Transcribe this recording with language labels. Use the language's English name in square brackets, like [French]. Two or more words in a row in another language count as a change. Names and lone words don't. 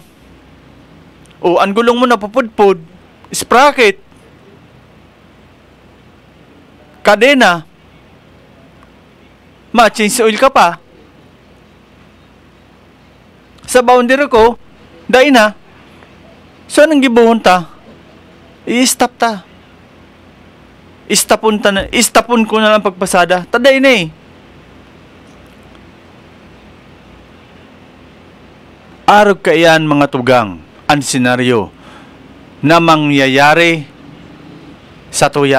[Bikol] Oh, ang gulong mo na papudpud, sprocket, kadena, ma- [English] change oil [Bikol] ka pa. Sa boundary ko, dahil na, so anong gibuhon ta? I-stop ta. [Filipino] Istapon ko na lang pagpasada. [Bikol] Taday na eh. Arog ka iyan mga tugang, ang senaryo na mangyayari sa tuya.